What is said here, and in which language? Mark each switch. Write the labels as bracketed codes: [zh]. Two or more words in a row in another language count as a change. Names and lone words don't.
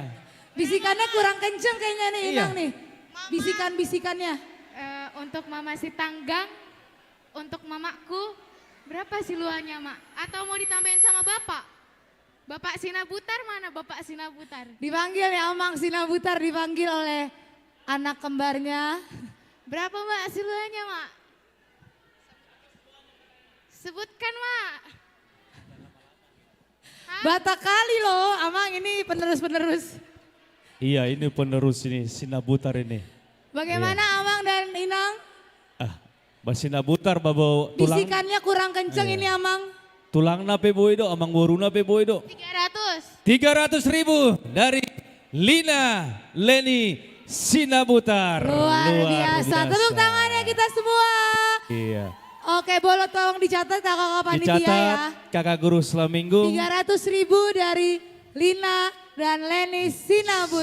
[id] Bisikannya kurang kenceng kayaknya nih, Iya. Inang nih. Bisikan-bisikannya. untuk Mama si Tanggang, untuk mamaku berapa siluannya Mak? Atau mau ditambahin sama Bapak? Bapak Sinabutar mana Bapak Sinabutar? Dipanggil ya Amang Sinabutar, dipanggil oleh anak kembarnya. Berapa Mak siluannya Mak? Sebutkan Mak. Bata kali loh, Amang ini penerus-penerus. Iya ini penerus ini Sinabutar ini. Bagaimana Amang dan Inang? Mbak Sinabutar bawa tulang. Bisikannya kurang kenceng ini Amang. [bbc] Tulang nape boy do, amang boruna pe boy do. [id] 300. 300.000 dari Lina Leni Sinabutar. Luar biasa. Tepuk tangannya kita semua. Iya. Oke, boleh tolong dicatat kakak panitia ya. Dicatat kakak guru Selaminggu. 300.000 dari Lina dan Leni Sinabutar.